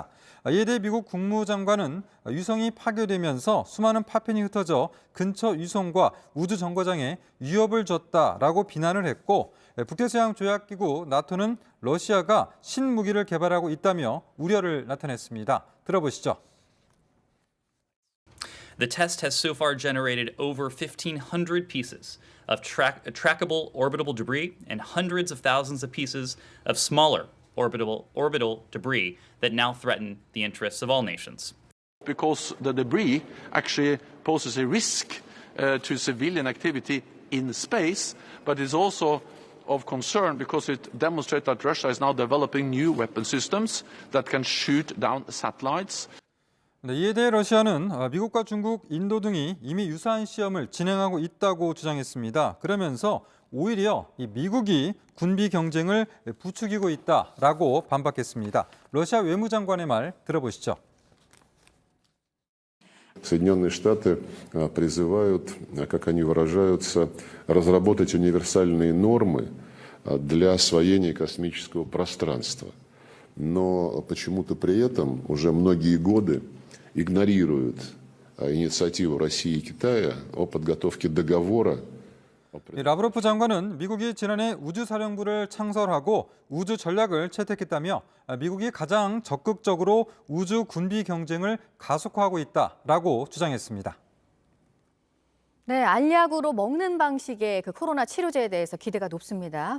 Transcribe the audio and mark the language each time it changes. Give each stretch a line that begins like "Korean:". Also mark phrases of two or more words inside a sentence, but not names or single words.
Korean: 이에 대해 미국 국무장관은 위성이 파괴되면서 수많은 파편이 흩어져 근처 위성과 우주정거장에 위협을 줬다라고 비난을 했고, 북대서양조약기구 나토는 러시아가 신무기를 개발하고 있다며 우려를 나타냈습니다. 들어보시죠.
English: The test has so far generated over 1,500 pieces of trackable orbital debris and hundreds of thousands of pieces of smaller orbital debris that now threaten the interests of all nations. Because the debris actually poses a risk to civilian activity in space, but is also of concern because it demonstrates that Russia is now developing new weapon systems that can shoot down satellites.
Korean: 네, 이에 대해 러시아는 미국과 중국, 인도 등이 이미 유사한 시험을 진행하고 있다고 주장했습니다. 그러면서 오히려 미국이 군비 경쟁을 부추기고 있다라고 반박했습니다. 러시아 외무장관의 말 들어보시죠.
Russian: Соединенные Штаты призывают, как они выражаются, разработать универсальные нормы для освоения космического пространства. Но почему-то при этом уже многие годы игнорируют инициативу России и Китая о подготовке договора.
Korean: 라브로프 장관은 미국이 지난해 우주사령부를 창설하고 우주 전략을 채택했다며 미국이 가장 적극적으로 우주 군비 경쟁을 가속화하고 있다라고 주장했습니다. 네, 알약으로 먹는 방식의 코로나 치료제에 대해서 기대가 높습니다.